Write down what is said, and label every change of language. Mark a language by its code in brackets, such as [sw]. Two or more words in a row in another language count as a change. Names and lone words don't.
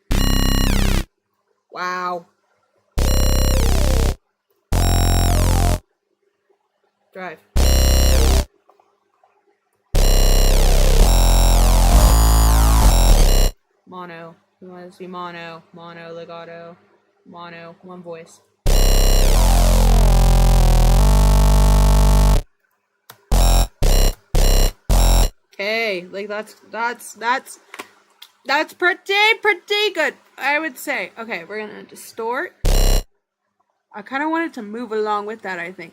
[en] Wow. Drive. Mono. We want this to be mono. Mono, legato. Mono. One voice. Okay, like that's pretty good, I would say. Okay, we're gonna distort. I kind of wanted to move along with that, I think.